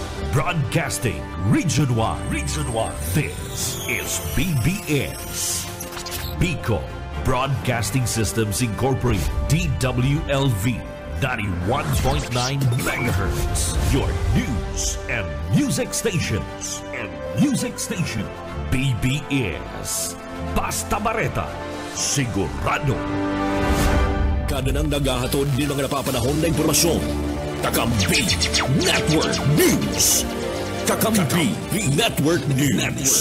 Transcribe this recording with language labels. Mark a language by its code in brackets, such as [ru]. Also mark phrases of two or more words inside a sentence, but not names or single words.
[en] Broadcasting Region 1. Region 1. This is BBS. Bicol Broadcasting Systems Incorporated. DWLV. 91.9 megahertz. Your news and music stations. [bik] BBS. Basta Bareta. Sigurado. Kada nang naghahatod din mga napapanahon na impormasyon. Kakampi Network News. Kakampi Network News.